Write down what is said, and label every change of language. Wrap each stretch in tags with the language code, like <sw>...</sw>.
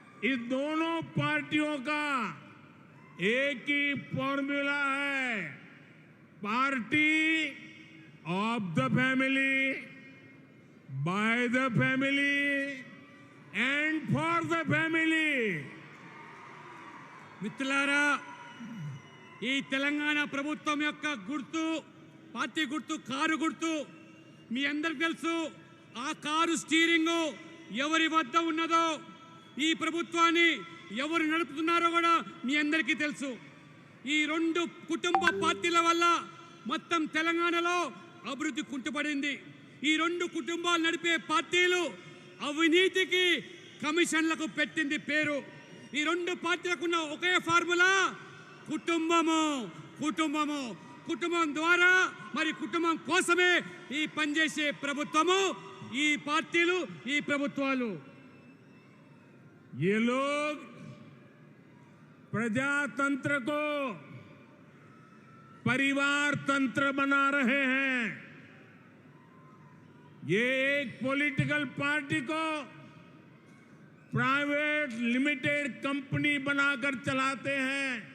<hi>इस दोनों पार्टियों का एक ही फॉर्मूला है,</hi> <en>Party of the family, by the family and for the family.</en> <te>మిత్రులారా, ఈ తెలంగాణ ప్రభుత్వం యొక్క గుర్తు, పార్టీ గుర్తు కారు గుర్తు. మీ అందరికీ తెలుసు ఆ కారు స్టీరింగ్ ఎవరి వద్ద ఉన్నదో, ఈ ప్రభుత్వాన్ని ఎవరు నడుపుతున్నారో కూడా మీ అందరికీ తెలుసు. ఈ రెండు కుటుంబ పార్టీల వల్ల మొత్తం తెలంగాణలో అభివృద్ధి కుంటుపడింది. ఈ రెండు కుటుంబాలు నడిపే పార్టీలు అవినీతికి, కమిషన్లకు పెట్టింది పేరు. ఈ రెండు పార్టీలకు ఉన్న ఒకే ఫార్ములా కుటుంబము. కుటుంబం ద్వారా, మరి కుటుంబం కోసమే ఈ పనిచేసే ప్రభుత్వము, ఈ పార్టీలు, ఈ ప్రభుత్వాలు.</te> <hi>ये लोग प्रजातंत्र को परिवार तंत्र बना रहे हैं। ये एक पॉलिटिकल पार्टी को प्राइवेट लिमिटेड कंपनी बनाकर चलाते हैं।</hi>